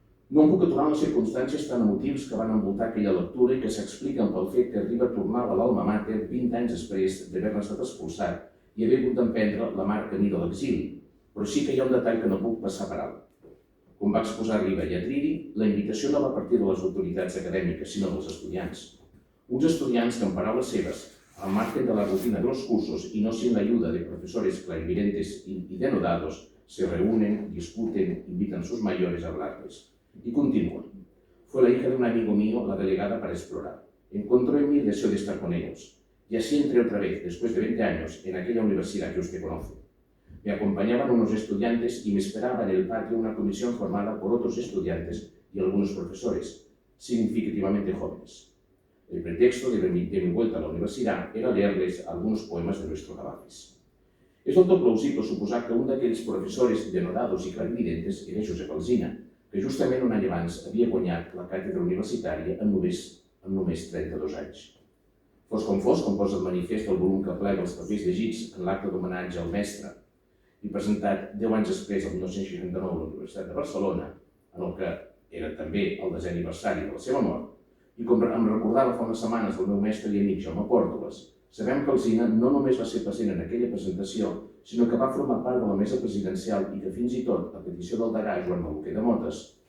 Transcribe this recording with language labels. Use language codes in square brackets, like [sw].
[ca] No em puc aturar en les circumstàncies tan emotius que van envoltar aquella lectura i que s'expliquen pel fet que Riba tornava a l'Alma Mater 20 anys després d'haver-ne estat expulsat i haver hagut d'emprendre la mar camí de l'exili, però sí que hi ha un detall que no puc passar per alt. Com va exposar Riba i Atridi, la invitació no va partir de les autoritats acadèmiques, sinó dels estudiants. Uns estudiants que, en paraules seves, [es] al margen de la rutina de los cursos y no sin la ayuda de profesores clarividentes y denodados, se reúnen, discuten, invitan a sus mayores a hablarles. Y continúan. Fue la hija de un amigo mío la delegada para explorar. Encontró en mí el deseo de estar con ellos. Y así entré otra vez, después de 20 años, en aquella universidad que usted conoce. Me acompañaban unos estudiantes y me esperaba en el patio una comisión formada por otros estudiantes y algunos profesores, significativamente jóvenes. El pretexto de mi vuelta a la universidad era leerles algunos poemas de nuestro Kavafis. [ca] És del tot plausible suposar que un d'aquells professors denodados i clarividentes era Josep Alzina, que justament un any abans havia guanyat la càtedra universitària en només 32 anys. Fos, com posa el manifest el volum que plega els papers llegits en l'acte d'homenatge al mestre i presentat 10 anys després, el 1969, a la Universitat de Barcelona, en el que era també el 10è aniversari de la seva mort, i com em recordava fa unes setmanes el meu mestre i amic Jaume Pòrtoles, sabem que Alzina no només va ser present en aquella presentació, sinó que va formar part de la mesa presidencial i que fins i tot, a petició del degà Joan Maluquer de Motes,